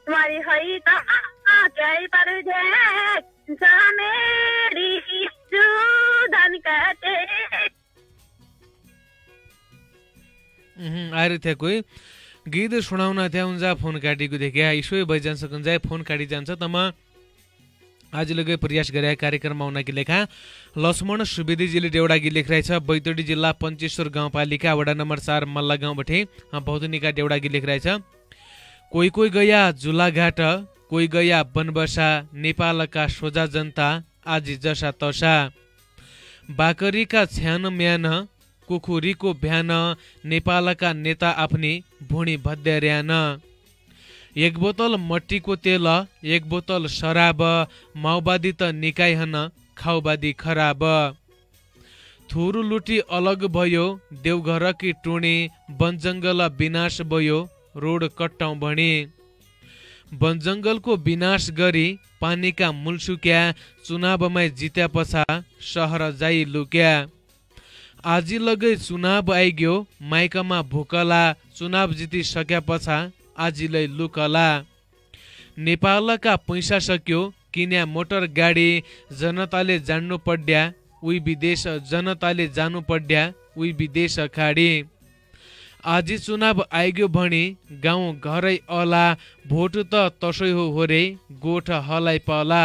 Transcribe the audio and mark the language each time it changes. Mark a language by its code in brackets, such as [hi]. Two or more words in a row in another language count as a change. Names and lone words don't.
[hi] आई है त क्या पर मेरी जुदानी काटे। [dty] आएर थियो कोही गीत सुनाउन थियो उन्जा फोन काटेको देख्या इसो भइजान्छ कुन्जा फोन काटी जान्छ तमा आज लगे प्रयास गरे कार्यक्रममा आउनकी लेखा लक्ष्मण सुवेदीजीले देउडा गीत लेखिरहेछ बैतडी जिल्ला पञ्चेश्वर गाउँपालिका वडा नम्बर 4 मल्ला गाउँबाटै बहुत निका देउडा गीत लेखिरहेछ। कोही कोही गया झुलाघाट कोही गया बनबसा नेपालका सोझा जनता आजी जसा तसा बाकरीका छ्यान म्यान कुखुरीको भ्यान नेपालका नेता आफ्नी भुँडी भद्यार्यान। एक बोतल मट्टीको तेल एक बोतल शराब माओवादी त निकाइहन खाउवादी खराब। थुरु लुटी अलग भयो देवघरकी टुणी वनजङ्गल विनाश भयो रोड कट्टाउँ भणी। वनजङ्गलको विनाश गरी पानीका मूल सुक्या चुनावमै जित्या पछा सहर जाई लुक्या। आजी लगै चुनाव आइग्यो माइकमा भुकला चुनाव जितिसक्या पछा आजीलाई लुकला। नेपालका पैसा सक्यो किन्या मोटर गाडी जनताले जान्नु पड्या उही विदेश जनताले जानु पड्या उही विदेश खाडी। आजी चुनाव आइग्यो भनी गाउँ घरै अला भोट त तसै हो रे गोठ हलाई पला।